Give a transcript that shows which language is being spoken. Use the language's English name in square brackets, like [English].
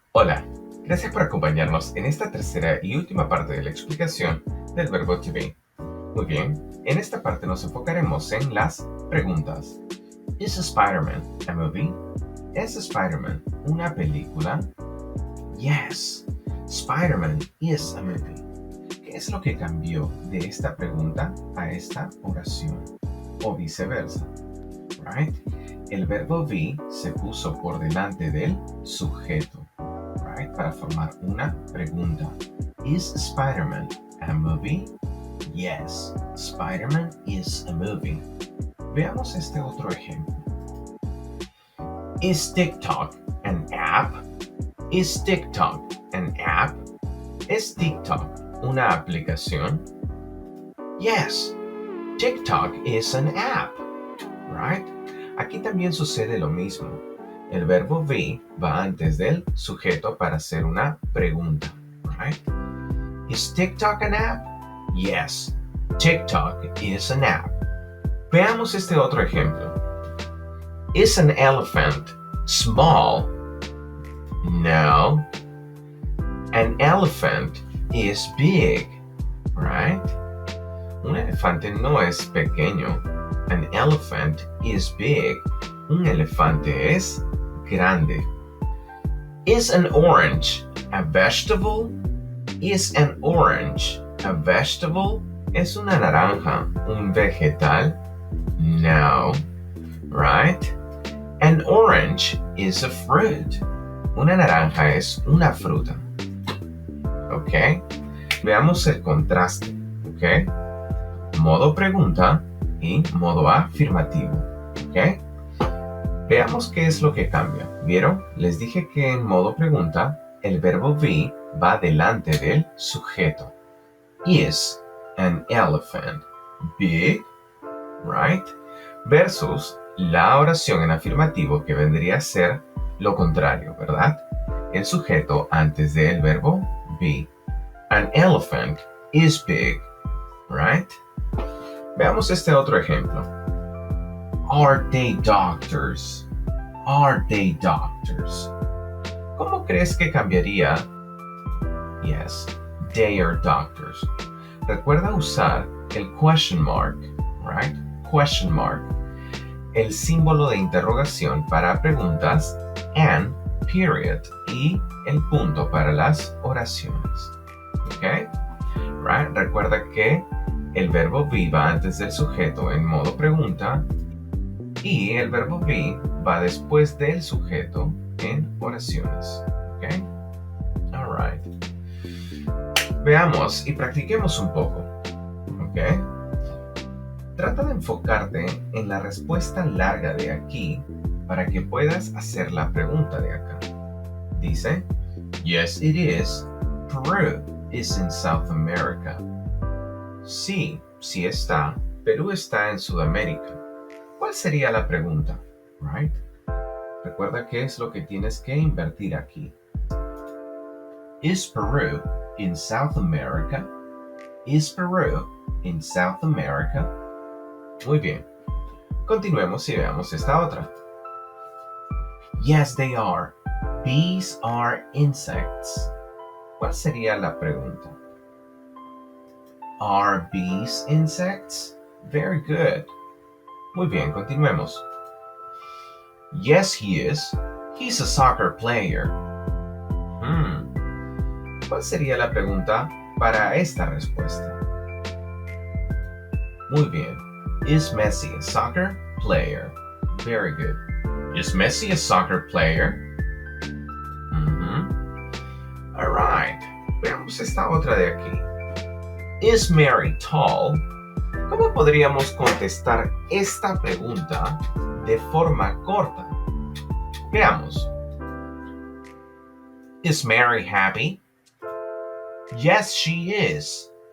[Spanish] Hola, gracias por acompañarnos en esta tercera y última parte de la explicación del verbo to be. Muy bien, en esta parte nos enfocaremos en las preguntas. [English] ¿Is Spider-Man a movie? [Spanish] ¿Es Spider-Man una película? [English] Yes, Spider-Man is a movie. [Spanish] ¿Qué es lo que cambió de esta pregunta a esta oración? O viceversa, right? El verbo be se puso por delante del sujeto, right? Para formar una pregunta. [English] Is Spider-Man a movie? Yes, Spider-Man is a movie. [Spanish] Veamos este otro ejemplo. [English] Is TikTok an app? Is TikTok an app? [Spanish] ¿Es TikTok una aplicación? [English] Yes, TikTok is an app, right? [Spanish] Aquí también sucede lo mismo. El verbo be va antes del sujeto para hacer una pregunta, right? [English] Is TikTok an app? Yes, TikTok is an app. [Spanish] Veamos este otro ejemplo. [English] Is an elephant small? No. An elephant is big, right? [Spanish] Un elefante no es pequeño. [English] An elephant is big. [Spanish] Un elefante es grande. [English] Is an orange a vegetable? Is an orange a vegetable? [Spanish] ¿Es una naranja un vegetal? [English] No, right? An orange is a fruit. [Spanish] Una naranja es una fruta. ¿Ok? Veamos el contraste. ¿Ok? Modo pregunta y modo afirmativo. ¿Ok? Veamos qué es lo que cambia. ¿Vieron? Les dije que en modo pregunta el verbo be va delante del sujeto. [English] Is an elephant big? Right? [Spanish] Versus la oración en afirmativo que vendría a ser lo contrario, ¿verdad? El sujeto antes del verbo be. [English] An elephant is big, right? [Spanish] Veamos este otro ejemplo. [English] Are they doctors? Are they doctors? [Spanish] ¿Cómo crees que cambiaría? [English] Yes, they are doctors. [Spanish] Recuerda usar el [English] question mark, right? Question mark. [Spanish] El símbolo de interrogación para preguntas and period y el punto para las oraciones. ¿Ok? Right? Recuerda que el verbo be va antes del sujeto en modo pregunta y el verbo be va después del sujeto en oraciones. ¿Ok? Alright. Veamos y practiquemos un poco. ¿Ok? Trata de enfocarte en la respuesta larga de aquí para que puedas hacer la pregunta de acá. [English] Dice, yes it is. Peru is in South America. [Spanish] Sí, sí está. Perú está en Sudamérica. ¿Cuál sería la pregunta? Right? Recuerda qué es lo que tienes que invertir aquí. [English] Is Peru in South America? Is Peru in South America? [Spanish] Muy bien. Continuemos y veamos esta otra. [English] Yes, they are. Bees are insects. [Spanish] ¿Cuál sería la pregunta? [English] Are bees insects? Very good. [Spanish] Muy bien, continuemos. [English] Yes, he is. He's a soccer player. [Spanish] ¿Cuál sería la pregunta para esta respuesta? Muy bien. [English] Is Messi a soccer player? Very good. Is Messi a soccer player? Alright. [Spanish] Veamos esta otra de aquí. [English] Is Mary tall? [Spanish] ¿Cómo podríamos contestar esta pregunta de forma corta? Veamos. [English] Is Mary happy? Yes, she is.